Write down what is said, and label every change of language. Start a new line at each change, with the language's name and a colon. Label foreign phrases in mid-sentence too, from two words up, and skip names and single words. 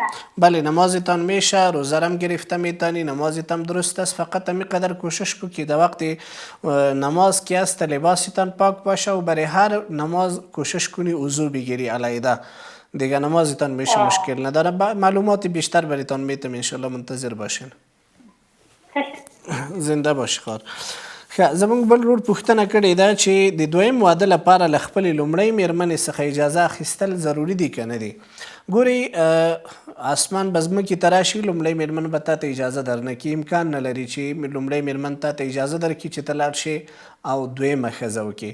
Persian: بله نمازتان میشه روزه گرفته میتانی نمازتان درست است فقط می قدر کوشش کو که در وقت نماز که است لباستان پاک باشه و برای هر نماز کوشش کنی وضو بگیری علیده دیگه نمازتان میشه مشکل نداره معلومات بیشتر برایتان میتم انشالله منتظر باشین. زنده باشی خار.
Pashto: زمونږ بل ورور پوښتنه کړې ده چې د دویم واده لپاره له خپلې لومړۍ مېرمنې څخه اجازه اخیستل ضروري دي که نه دي؟ ګورئ اسمان به ځمکې ته راشي لومړۍ مېرمن به تا ته اجازه درنه کړي امکان نه لري چې لومړۍ مېرمن تا ته اجازه درکړي چې ته لاړ شې او دویمه ښځه وکړي.